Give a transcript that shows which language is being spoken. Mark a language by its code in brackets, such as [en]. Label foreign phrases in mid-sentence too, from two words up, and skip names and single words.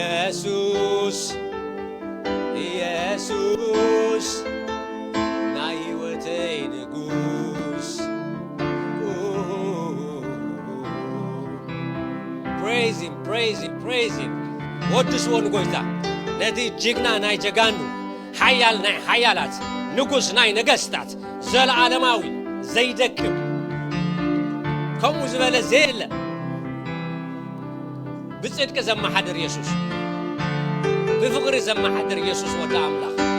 [ti] ኢየሱስ ኢየሱስ ናይ ሕይወተይ ንጉስ [en] praise him praise him praise him [ti] ወድስዎ ንጎይታ ነቲ ጅግና ናይ ጀጋኑ ሓያል ናይ ሓያላት ንጉስ ናይ ነገስታት ዘለዓለማዊ ዘይደክም ከምኡ ዝበለ ዘየለ ብጽድቅ ዘመሓድር ኢየሱስ ብፍቕሪ ዘመሓድር ኢየሱስ ወደ አምላኽ